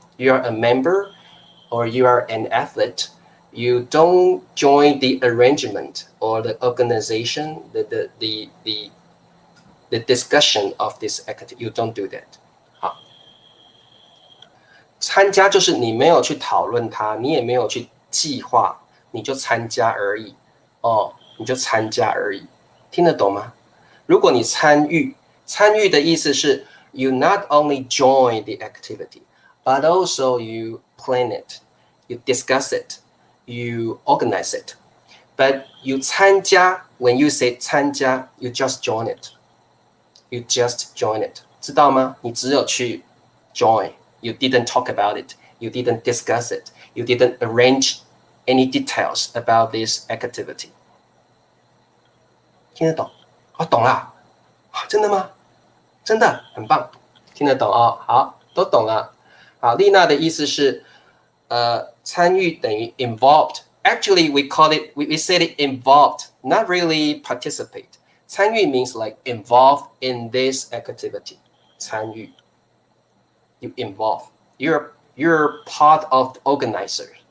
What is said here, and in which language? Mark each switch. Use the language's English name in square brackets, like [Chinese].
[English] You're a member or you are an athlete. You don't join the arrangement or the organization, the discussion of this activity. You don't do that. [Chinese] 好，参加就是你没有去讨论它，你也没有去计划，你就参加而已。你就参加而已，听得懂吗？如果你参与的意思是 [English] you not only join the activity, but also you plan it, you discuss it, you organize it. But you 参加 when you say 参加 you just join it. You just join it. [Chinese] 知道吗？你只有去 [English] join. You didn't talk about it. You didn't discuss it. You didn't arrange any details about this activity. [Chinese] 听得懂？懂啦。真的吗？真的很棒，听得懂哦。好，都懂了。好，丽娜的意思是，参与等于 involved. [English] Actually, we said it involved, not really participate. 参与 means like involved in this activity. 参与 ，you involve. You're part of the organizers.